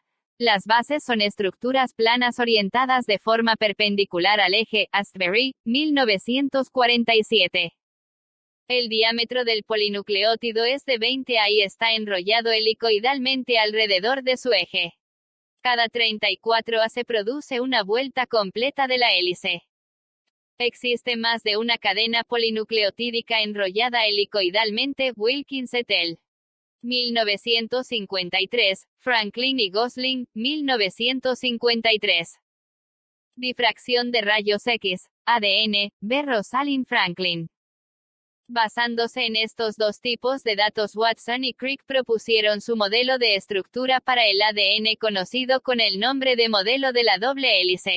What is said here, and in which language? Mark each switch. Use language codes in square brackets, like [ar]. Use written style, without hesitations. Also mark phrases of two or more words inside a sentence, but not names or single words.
[es] Las bases son estructuras planas orientadas de forma perpendicular al eje, Astbury, 1947. El diámetro del polinucleótido es de 20 A y está enrollado helicoidalmente alrededor de su eje. Cada 34 A se produce una vuelta completa de la hélice. Existe más de una cadena polinucleotídica enrollada helicoidalmente, Wilkins et al. 1953, Franklin y Gosling, 1953. Difracción de rayos X, ADN, B. Rosalind Franklin. Basándose en estos dos tipos de datos, Watson y Crick propusieron su modelo de estructura para el ADN conocido con el nombre de modelo de la doble hélice.